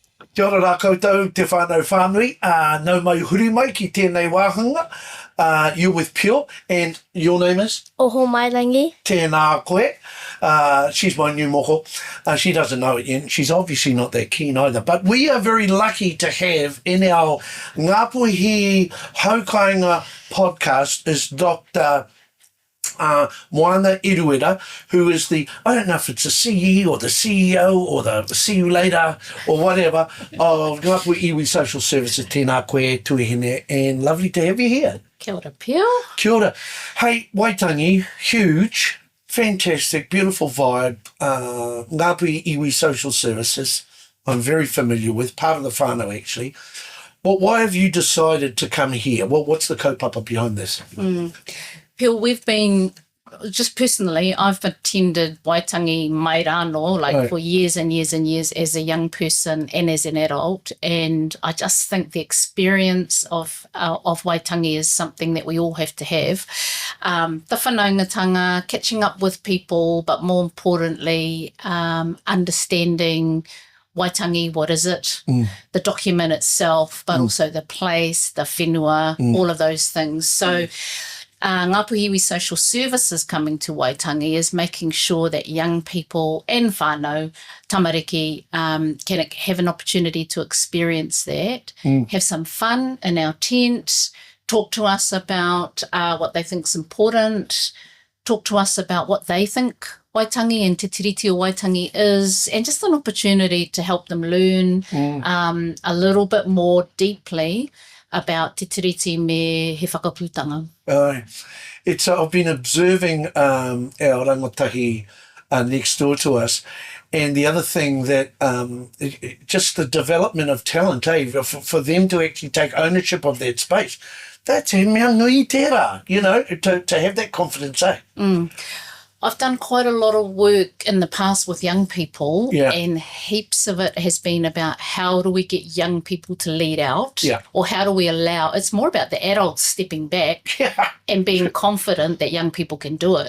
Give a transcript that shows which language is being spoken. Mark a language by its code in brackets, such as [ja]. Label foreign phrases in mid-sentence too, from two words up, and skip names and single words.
[mi] Kia ora rā koutou, te whānau whānui, nau mai huri mai ki tēnei wāhanga. [en] You're with Pure, and your name is? Oho Mairangi. [mi] Tēnā koe. [en] She's my new moko. She doesn't know it yet. She's obviously not that keen either. But we are very lucky to have in our Ngāpuhi Haukainga podcast is Dr. Moana Eruera, who is the, I don't know if it's the CE or the CEO or the see you later or whatever, of Ngāpuhi Iwi Social Services. [mi] Tēnā koe tuihine, [en] and lovely to have you here. [mi] Kia ora, Pio. Kia ora. Hey, Waitangi, [en] huge, fantastic, beautiful vibe. Ngāpuhi Iwi Social Services, I'm very familiar with, part of the whānau actually. But why have you decided to come here? What's the kaupapa behind this? Pio, we've been, just personally, I've attended Waitangi [mi] mai rāno, [en] for years and years and years as a young person and as an adult, and I just think the experience of Waitangi is something that we all have to have. The whanaungatanga, catching up with people, but more importantly, understanding Waitangi, what is it? The document itself, but also the place, the whenua, all of those things. So Ngāpuhi Iwi Social Services coming to Waitangi is making sure that young people and whānau, tamariki, can have an opportunity to experience that, have some fun in our tent, talk to us about what they think is important, talk to us about what they think Waitangi and [mi] te tiriti o Waitangi [en] is, and just an opportunity to help them learn a little bit more deeply about [mi] te tiriti me he whakaputanga. [en] I've been observing our rangatahi next door to us, and the other thing that just the development of talent, for them to actually take ownership of that space, that's [mi] e mea nui tērā, [en] to have that confidence, I've done quite a lot of work in the past with young people, Yeah. and heaps of it has been about how do we get young people to lead out, Yeah. or how do we allow, it's more about the adults stepping back and being confident that young people can do it.